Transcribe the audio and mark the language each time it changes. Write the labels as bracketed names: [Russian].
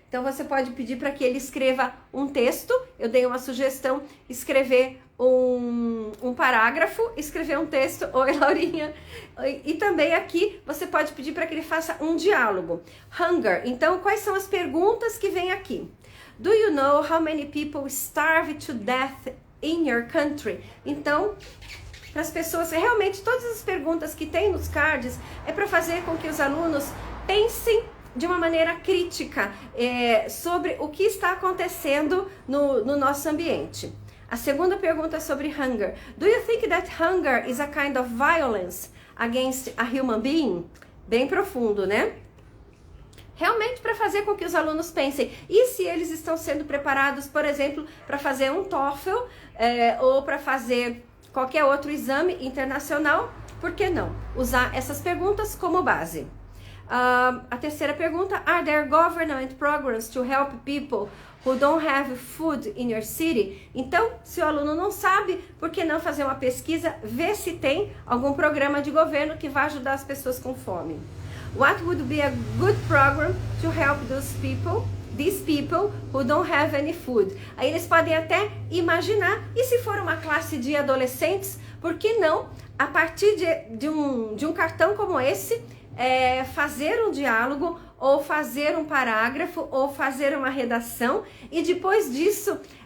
[Portuguese] Então você pode pedir para que ele escreva um texto. Eu dei uma sugestão: escrever um parágrafo, escrever um texto. Oi, Laurinha. E também aqui você pode pedir para que ele faça um diálogo. Hunger. Então, quais são as perguntas que vem aqui? [English] Do you know how many people starve to death in your country? [Portuguese] Então, para as pessoas, realmente todas as perguntas que tem nos cards é para fazer com que os alunos pensem de uma maneira crítica sobre o que está acontecendo no nosso ambiente. A segunda pergunta é sobre hunger. [English] Do you think that hunger is a kind of violence against a human being? [Portuguese] Bem profundo, né? realmente para fazer com que os alunos pensem. E se eles estão sendo preparados, por exemplo, para fazer um TOEFL ou para fazer qualquer outro exame internacional, por que não usar essas perguntas como base? A terceira pergunta: [English] Are there government programs to help people who don't have food in your city? [Portuguese] Então, se o aluno não sabe, por que não fazer uma pesquisa, ver se tem algum programa de governo que vai ajudar as pessoas com fome? [English] What would be a good program to help these people who don't have any food? [Portuguese] Aí eles podem até imaginar, e se for uma classe de adolescentes, por que não, a partir de um cartão como esse, fazer um diálogo, ou fazer um parágrafo, ou fazer uma redação, e depois disso